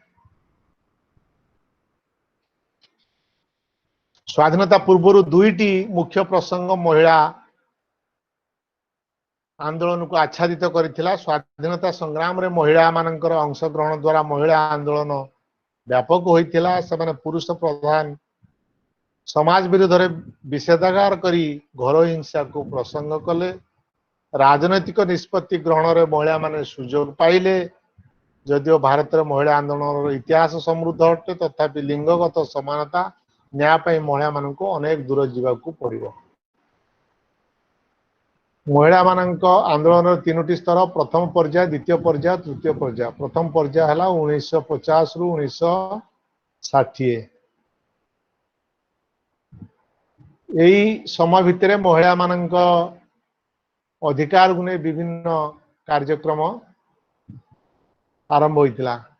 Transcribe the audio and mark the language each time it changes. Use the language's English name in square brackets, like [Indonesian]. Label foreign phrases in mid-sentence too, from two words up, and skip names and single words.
[Odia] ସ୍ୱାଧୀନତା ପୂର୍ବ ଦୁଇଟି ମୁଖ୍ୟ ପ୍ରସଙ୍ଗ ମହିଳା ଆନ୍ଦୋଳନ କୋ ଆଚ୍ଛାଦିତ କରିଥିଲା। ସ୍ୱାଧୀନତା ସଂଗ୍ରାମ ରେ ମହିଳା ମାନଙ୍କର ଅଂଶଗ୍ରହଣ ଦ୍ୱାରା ମହିଳା ଆନ୍ଦୋଳନ ବ୍ୟାପକ ହୋଇଥିଲା। ସେମାନେ ପୁରୁଷ ପ୍ରଧାନ ସମାଜ ବିରୋଧ ରେ ବିଷେଧାଗାର କରି ଘର ହିଂସା କୋ ପ୍ରସଙ୍ଗ କଲେ। ରାଜନୈତିକ ନିଷ୍ପତ୍ତି ଗ୍ରହଣ ରେ ମହିଳା ମାନେ ସୁଯୋଗ ପାଇଲେ। ଯଦିଓ ଭାରତ ରେ ମହିଳା ଆନ୍ଦୋଳନ ଇତିହାସ ସମୃଦ୍ଧ ଅଟେ, ତଥାପି ଲିଙ୍ଗଗତ ସମାନତା ନ୍ୟାୟ ପାଇଁ ମହିଳା ମାନଙ୍କ ଅନେକ ଦୂର ଯିବାକୁ ପଡ଼ିବୋ। ମହିଳା ମାନଙ୍କ ଆନ୍ଦୋଳନ ତିନୋଟି ସ୍ତର, ପ୍ରଥମ ପର୍ଯ୍ୟାୟ, ଦ୍ୱିତୀୟ ପର୍ଯ୍ୟାୟ, ତୃତୀୟ ପର୍ଯ୍ୟାୟ। ପ୍ରଥମ ପର୍ଯ୍ୟାୟ ହଲା 1950 ରୁ 1960। ଏଇ ସମୟ ଭିତରେ ମହିଳା ମାନଙ୍କ ଅଧିକାର ଗୁଣେ ବିଭିନ୍ନ କାର୍ଯ୍ୟକ୍ରମ ଆରମ୍ଭ ହୋଇତିଲା।